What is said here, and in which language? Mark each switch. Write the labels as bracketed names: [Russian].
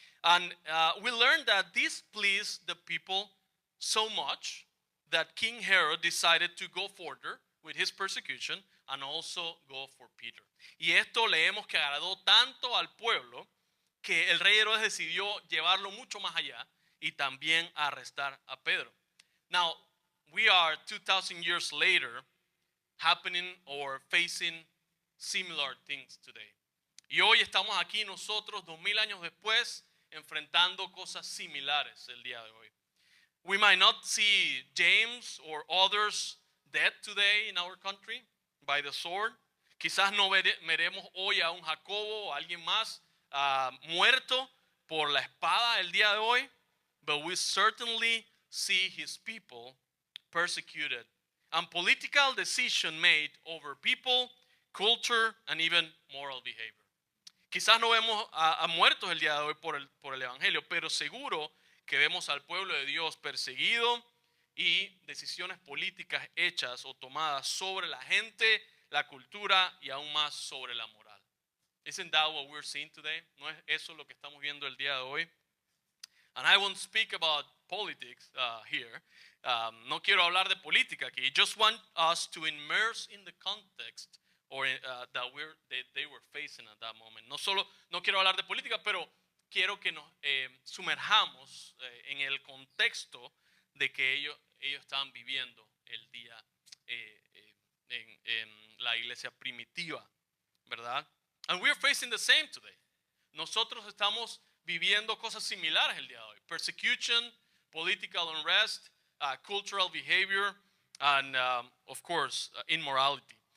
[English] And we learned that this pleased the people so much that King Herod decided to go further with his persecution and also go for Peter. [Spanish] Y esto leemos que agradó tanto al pueblo que el rey Herodes decidió llevarlo mucho más allá y también arrestar a Pedro. [English] Now, we are 2,000 years later happening or facing similar things today. [Spanish] Y hoy estamos aquí nosotros 2000 años después enfrentando cosas similares el día de hoy. [English] We might not see James or others dead today in our country by the sword. [Spanish] Quizás no veremos hoy a un Jacobo o a alguien más muerto por la espada el día de hoy, [English] but we certainly see his people persecuted and political decision made over people, culture, and even moral behavior. [Spanish] Quizás no vemos a muertos el día de hoy por el evangelio, pero seguro que vemos al pueblo de Dios perseguido y decisiones políticas hechas o tomadas sobre la gente, la cultura y aún más sobre la moral. [English] Isn't that what we're seeing today? [Spanish] ¿No es eso lo que estamos viendo el día de hoy? [English] And I won't speak about politics here. [Spanish] No quiero hablar de política aquí. [English] Just want us to immerse in the context or that they were facing at that moment. [Spanish] No quiero hablar de política, pero quiero que nos sumerjamos en el contexto de que ellos estaban viviendo el día en la iglesia primitiva, ¿verdad? [English] And we're facing the same today. [Spanish] Nosotros estamos viviendo cosas similares el día de hoy. [English] Persecution, political unrest, cultural behavior, and of course, immorality.